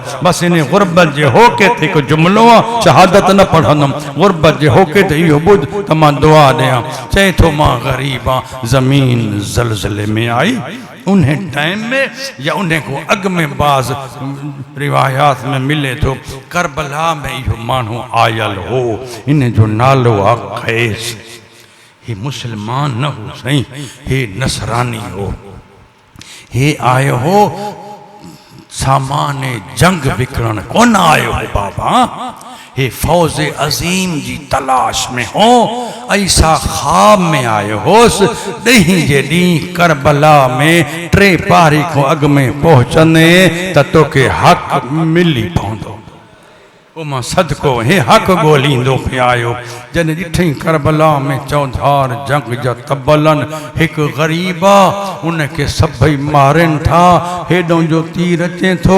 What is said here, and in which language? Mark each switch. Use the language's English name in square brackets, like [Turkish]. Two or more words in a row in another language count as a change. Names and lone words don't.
[Sindhi] बस इन गुरबत जे होके ते को जुमलो आहे, शहादत न पढ़ंदुमि, गुरबत जे होके ते इहो ॿुध त मां दुआ ॾियां। चए थो मां ग़रीब आहियां, ज़मीन ज़लज़ले में आई उन टाइम में या उन को अॻ में बाज़ रिवायात में मिले थो, करबला में इहो माण्हू आयल हो, इन जो नालो आहे कैस। हे मुसलमान न हो सही, हे नसरानी हो। हे आयो हो सामान जंग विकरण कोन आयो हो बाबा, हे फौज अजीम जी तलाश में हो। ऐसा ख्वाब में आयो होस, ॾहीं जे ॾींहुं करबला में 3 पारी को अॻ में पहुचंदे त तोखे हक़ मिली पवंदो। ओ मां सदको हे हक़ ॻोल्हींदो पिया आयो। जॾहिं ॾिठई करबला में चौधार जंग जा तबलन, हिकु ग़रीब आहे उनखे सभई मारनि था, हेॾों जो तीर अचे थो।